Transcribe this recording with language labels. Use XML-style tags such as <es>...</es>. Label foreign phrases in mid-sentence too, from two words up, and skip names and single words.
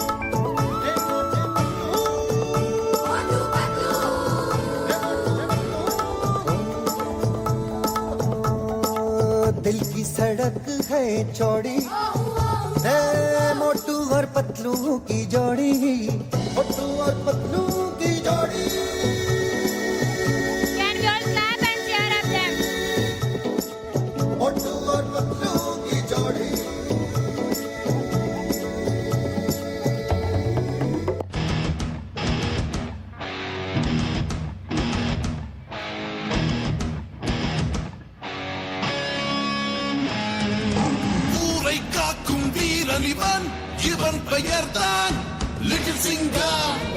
<hi>मोटू पतलू. दिल की सड़क है चौड़ी, मोटू और पतलू की जोड़ी. मोटू और पतलू की जोड़ी.</hi> <en>Can you all clap and cheer up them?</en> <hi>मोटू और पतलू की जोड़ी.</hi> <ta>ஊரை காக்கும் வீரன் இவன், இவன் பெயர்தான் லிட்டில் சிங்கம்.</ta>